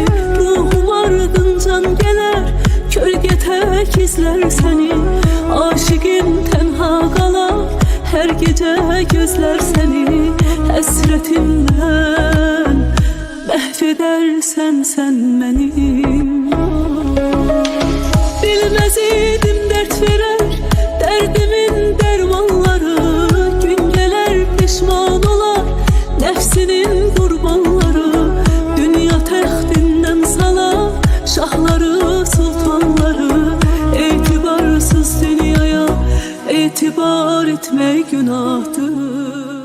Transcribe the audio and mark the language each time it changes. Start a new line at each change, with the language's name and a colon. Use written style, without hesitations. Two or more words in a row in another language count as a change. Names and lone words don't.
Turkish: ruhum ardıncan geler, kölge tek izler seni. Aşıkım tenha kalar, her gece gözler seni.
Azerbaijani: Həsrətimdən məhv edərsən
Turkish: sen benim.
Azerbaijani: Bilməz idim dert verər derdimin dermanları, gün gələr pişman olar nefsinin qurbanları. Təxtindən salar şahları sultanları, etibarsız dünyaya etibar etmək günahdır.